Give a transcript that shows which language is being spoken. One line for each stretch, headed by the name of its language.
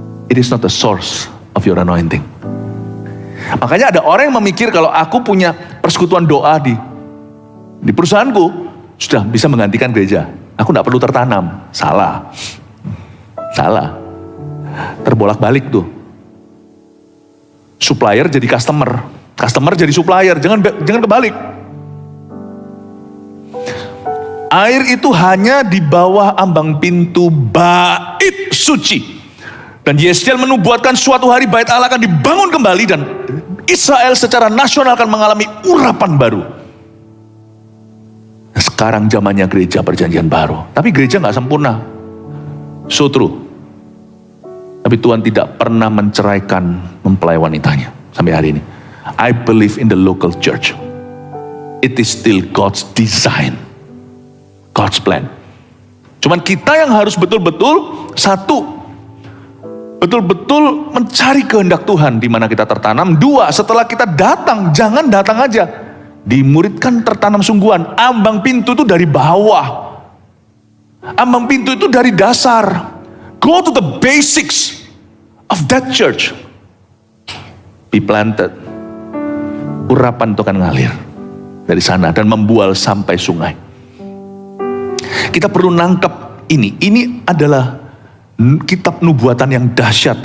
English: It is not the source of your anointing.
Indonesian: Makanya ada orang yang memikir kalau aku punya persekutuan doa di perusahaanku, sudah bisa menggantikan gereja. Aku tidak perlu tertanam. Salah. Terbolak-balik tuh. Supplier jadi customer jadi supplier, jangan kebalik. Air itu hanya di bawah ambang pintu bait suci. Dan Yeskiel menubuatkan suatu hari bait Allah akan dibangun kembali dan Israel secara nasional akan mengalami urapan baru. Sekarang zamannya gereja perjanjian baru. Tapi gereja gak sempurna.
English: So true.
Indonesian: Tapi Tuhan tidak pernah menceraikan mempelai wanitanya sampai hari ini.
English: I believe in the local church. It is still God's design. God's plan.
Indonesian: Cuman kita yang harus betul-betul satu, betul-betul mencari kehendak Tuhan di mana kita tertanam. Dua, setelah kita datang, jangan datang aja. Dimuridkan tertanam sungguhan. Ambang pintu itu dari bawah. Ambang pintu itu dari dasar.
English: Go to the basics of that church. Be planted.
Indonesian: Urapan itu akan ngalir dari sana dan membual sampai sungai. Kita perlu nangkep ini. Ini adalah kitab nubuatan yang dahsyat.